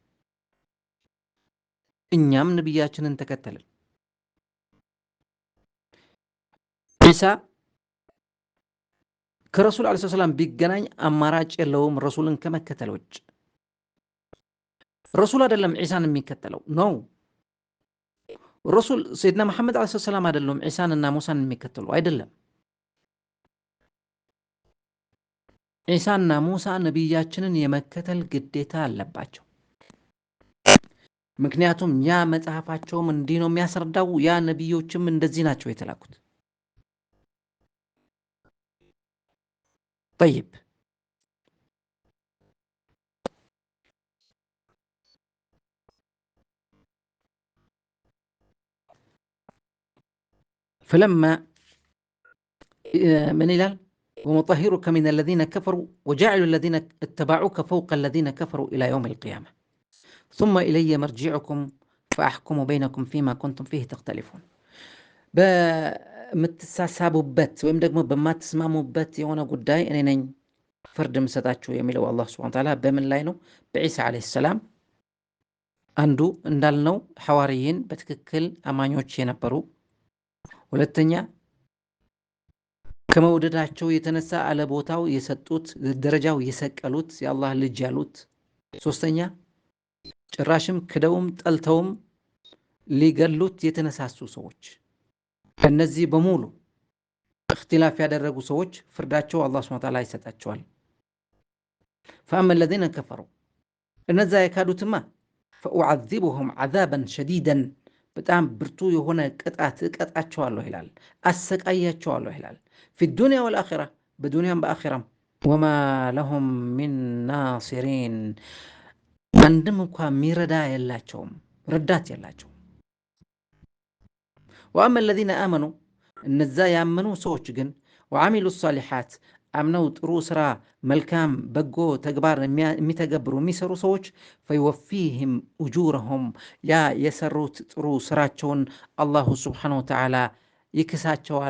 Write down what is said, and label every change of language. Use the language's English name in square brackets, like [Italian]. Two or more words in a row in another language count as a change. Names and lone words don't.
[Amharic] እኛም ነቢያችንን ተከተልን። ዒሳ ከረሱል [Arabic] عليه السلام [Amharic] ቢገናኝ አማራጭ የለውም ረሱልን ከመከተል ውጭ። ረሱል አይደለም ዒሳን የሚከተለው ነው። ረሱል ሰይድና መሐመድ [Arabic] عليه السلام [Amharic] አይደለም ዒሳንና ሙሳን የሚከተሉ አይደለም። ዒሳና ሙሳ ነቢያችንን የመከተል ግዴታ አለባቸው። ምክንያቱም ያ መጽሐፋቸውም እንዲህ ነው የሚያስረዳው፣ ያ ነቢዮችም እንደዚህ ናቸው የተላኩት። [Arabic] طيب فلما من ይላል ومطهرك من الذين كفروا وجعل الذين اتبعوك فوق الذين كفروا إلى يوم القيامة ثم إلي مرجعكم فأحكم بينكم فيما كنتم فيه تختلفون [Amharic] በምትሳሳቡበት ወይም ደግሞ በማትስማሙበት የሆነ ጉዳይ እኔ ነኝ ፍርድ ምሰጣችሁ የሚለው [Arabic] الله سبحانه وتعالى [Amharic] በምን ላይ ነው? በዒሳ [Arabic] عليه السلام። [Amharic] አንዱ እንዳልነው ሐዋርይን በትክክል አማኞች የነበሩ፣ ሁለተኛ ከመውደዳቸው የተነሳ አለቦታው የሰጡት ደረጃው የሰቀሉት የአላህ ልጅ ያሉት፣ ሶስተኛ ጭራሽም ክደውም ጠልተውም ሊገሉት የተነሳሱ ሰዎች። እነዚህ በሙሉ እክትላፍ ያደረጉ ሰዎች ፍርዳቸው [Arabic] الله سبحانه وتعالى [Amharic] ይሰጣቸዋል። [Arabic] فأما الذين كفروا [Amharic] እነዛ የካዱትማ [Arabic] فأعذبهم عذابا شديدا [Amharic] በጣም ብርቱ የሆነ ቅጣት እቀጣቸዋለሁ ይላል፣ አሰቃያቸዋለሁ ይላል። [Arabic] في الدنيا والآخرة [Amharic] በዱንያም በአኺራም። [Arabic] وما لهم من ناصرين [Amharic] አንድም እንኳ የሚረዳ የላቸውም፣ ረዳት የላቸውም። [Arabic] وأما الذين آمنوا [Amharic] እነዛ ያመኑ ሰዎች ግን [Arabic] وعملوا الصالحات [Amharic] አምነው ጥሩ ስራ መልካም በጎ ተግባር የሚተገብሩ የሚሰሩ ሰዎች [Arabic] فيوفيهم أجورهم [Amharic] ያ የሰሩት ጥሩ ስራቸውን [Arabic] الله سبحانه وتعالى [Amharic] ይክሳቸዋል